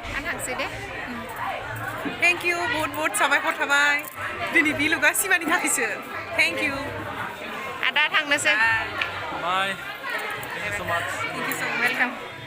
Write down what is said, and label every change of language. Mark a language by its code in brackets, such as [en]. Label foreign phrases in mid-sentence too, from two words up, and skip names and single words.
[brx] थांसै दे [en] thank you [hi] बहुत बहुत [brx] साबायखर थाबाय दिनै बे लुगा सिमानि थाखायसो [en] thank you [brx] आदा थांनोसै [en] Bye. Thank you so much. thank you so' [brx] वेलकाम